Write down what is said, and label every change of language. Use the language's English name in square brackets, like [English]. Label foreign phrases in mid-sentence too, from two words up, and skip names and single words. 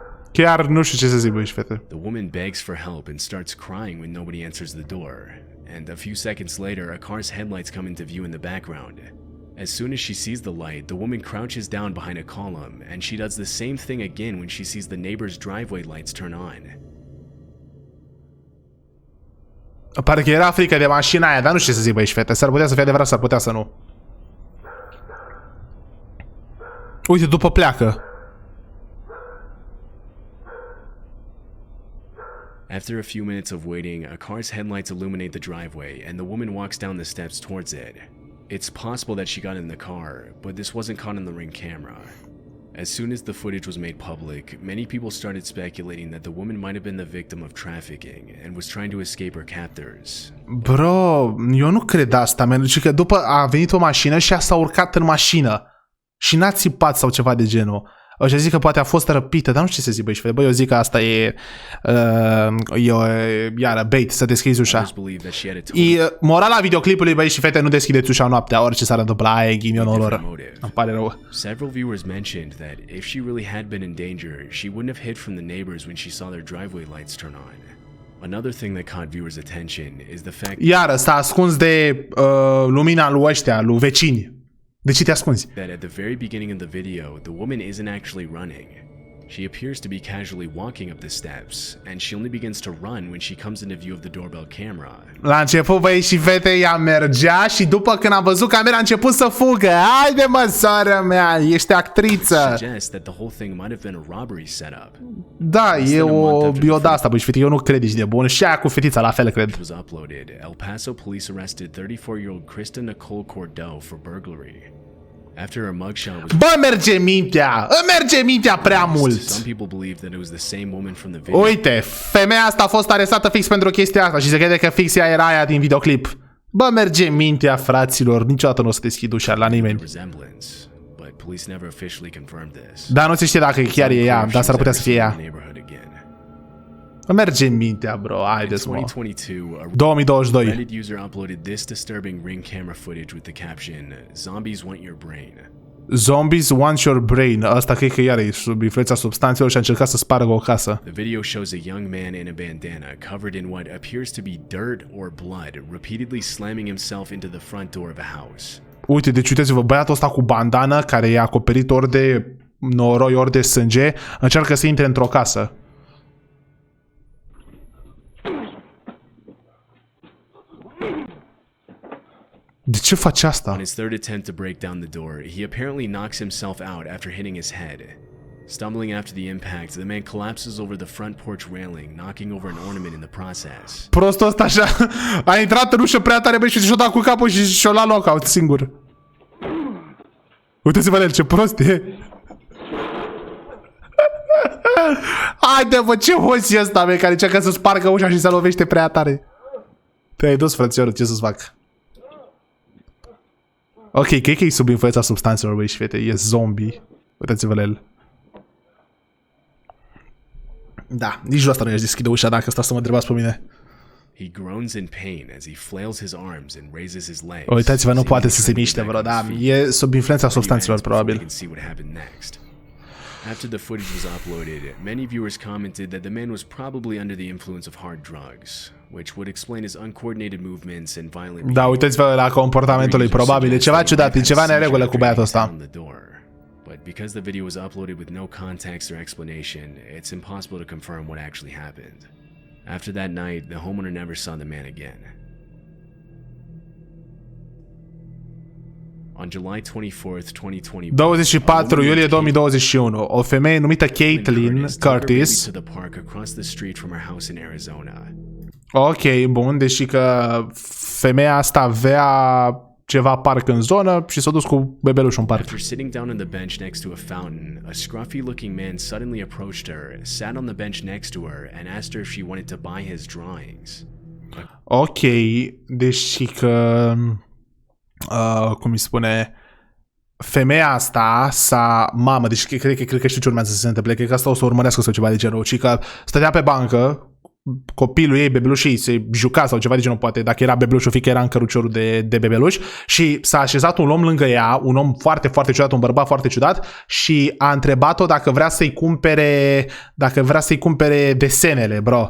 [Romanian] Chiar nu știu ce să zic, băi și fete. [English] The woman begs for help and starts crying when nobody answers the door. And a few seconds later, a car's headlights come into view in the background. As soon as she sees the light, the woman crouches down behind a column, and she does the same thing again when she sees the neighbor's driveway lights turn on. [Romanian] Pare că era frică de mașina aia, dar nu știu ce să zic, băi și fete. S-ar putea să fie adevărat, s-ar putea să nu. Uite, după pleacă. [English] After a few minutes of waiting, a car's headlights illuminate the driveway, and the woman walks down the steps towards it. It's possible that she got in the car, but this wasn't caught on the Ring camera. As soon as the footage was made public, many people started speculating that the woman might have been the victim of trafficking and was trying to escape her captors. [Romanian] Bro, eu nu cred asta, man. Și că după a venit o mașină și s-a urcat în mașină. Și n-a țipat sau ceva de genul. Ăștia zic că poate a fost răpită, dar nu știu ce să zic, băi, și băi, eu zic că asta e iară, bait, să deschizi ușa. Morala videoclipului, băi și fete, nu deschideți ușa noaptea, orice s-ar întâmpla, aia e ghinionul lor. Îmi pare rău. [English] Several viewers mentioned that if she really had been in danger, she wouldn't have hid from the neighbors when she saw their driveway lights turn on. Another thing that caught viewers' attention is the fact [Romanian] iară, s-a ascuns de lumina lui ăștia, lui vecini. De ce te ascunzi? [English] That at the very beginning of the video, the woman isn't actually running. She appears to be casually walking up the steps, and she only begins to run when she comes into view of the doorbell camera. [Romanian] La început, băi și fete, ea mergea și după când a văzut camera a început să fugă. Haide, mă, soră mea, ești actriță. [English] That the whole thing might have been a robbery setup. [Romanian] Da, e o de-asta, băi și fete, eu nu cred ești de bun. Și aia cu fetița, la fel, cred. [English] Was uploaded, El Paso police arrested 34-year-old Krista Nicole Cordell for burglary. After her mugshot was [Romanian] bă, merge mintea prea mult. [English] Some people believe that it was the same woman from the video. [Romanian] Uite, femeia asta a fost arestată fix pentru chestia asta și se crede că fix ea era aia din videoclip. Bă, merge mintea, fraților, niciodată nu o să deschid ușa la nimeni. Dar nu se știe dacă chiar e ea, dar s-ar putea să fie ea. Merge mintea, bro, haideți, mă. [English] 2022. Reddit user uploaded this disturbing Ring camera footage with the caption, "Zombies want your brain." Zombies want your brain. [Romanian] Asta cred că iar e sub influența substanțelor și a încercat să spargă o casă. [English] The video shows a young man in a bandana covered in what appears to be dirt or blood, repeatedly slamming himself into the front door of a house. [Romanian] Uite, deci uitați-vă, băiatul ăsta cu bandana, care e acoperit ori de noroi, ori de sânge, încearcă să intre într-o casă. De ce face asta? [English] On his third attempt to break down the door, he apparently knocks himself out after hitting his head. Stumbling after the impact, the man collapses over the front porch railing, knocking over an ornament in the process. [Romanian] Prostul ăsta așa a intrat în ușă prea tare, băi, și și-o dat cu capul și și-o luat lockout singur. Uite-ți-vă la el, ce prost e. Haide, bă, ce hoț e ăsta, băi, care încearcă să spargă ușa și se lovește prea tare. Te-ai dus, frățiorul, ce să-ți fac? Ok, cred că e sub influența substanțelor, băi și fete, e zombie. Uitați-vă la el. Da, nici asta nu i-aș deschide ușa dacă stau să mă întrebați pe mine. [English] He groans in pain as he flails his arms and raises his legs. [Romanian] Uitați-vă, nu poate să se miște, bro, da, e sub influența substanțelor, probabil. [English] After the footage was uploaded, many viewers commented that the man was probably under the influence of hard drugs, which would explain his uncoordinated movements and violent behavior. [Romanian] Da, uitați-vă la comportamentul lui, probabil, e ceva ciudat, e ceva neregulă cu băiatul ăsta. [English] But because the video was uploaded with no context or explanation, it's impossible to confirm what actually happened. After that night, the homeowner never saw the man again. On July 24th, 2021, [Romanian] 24 iulie 2021, o femeie numită Caitlin Curtis. Ok, bun, deși că femeia asta avea ceva parc în zonă și s-a dus cu bebelușul în parc. [English] After sitting down on the bench next to a fountain, a scruffy-looking man suddenly approached her, sat on the bench next to her, and asked her if she wanted to buy his drawings. [Romanian] Ok, deși că cum îi spune, femeia asta deci cred că știu ce urmează să se întâmple, cred că asta o să urmărească sau ceva de genul, ci că stătea pe bancă copilul ei, bebelușul ei, se juca sau ceva de genul, poate dacă era bebelușul, fiindcă era în căruciorul de bebeluș și s-a așezat un om lângă ea, un om foarte, foarte ciudat, un bărbat foarte ciudat și a întrebat-o dacă vrea să-i cumpere desenele, bro.